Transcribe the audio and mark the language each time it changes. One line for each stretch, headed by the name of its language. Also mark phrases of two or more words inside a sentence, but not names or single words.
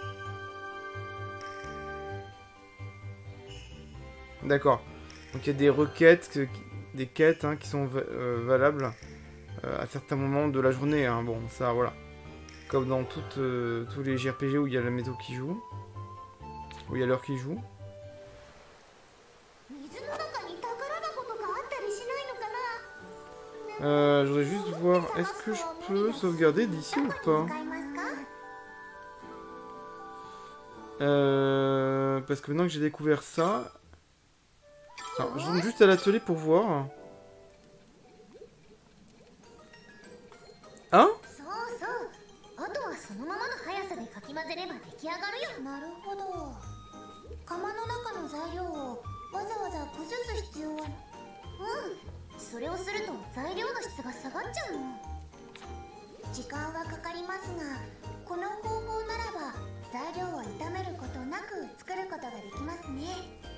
French: D'accord. Donc il y a des requêtes, des quêtes hein, qui sont valables à certains moments de la journée. Hein. Bon, ça voilà. Comme dans tous les JRPG où il y a la météo qui joue. Où il y a l'heure qui joue.
Japanese: 水の中に宝箱とかあったりしないのかな。
French: Je voudrais juste voir, est-ce que je peux sauvegarder d'ici ou pas? Parce que maintenant que j'ai découvert ça... Alors, je rentre juste à l'atelier pour voir. Hein?
Japanese: そうそう。あとはそのままの速さでかき混ぜれば出来上がるよ。なるほど。釜の中の材料をわざわざ崩す必要は。それをすると材料の質が下がっちゃうの。時間はかかりますが、この方法ならば材料を炒めることなく作ることができますね。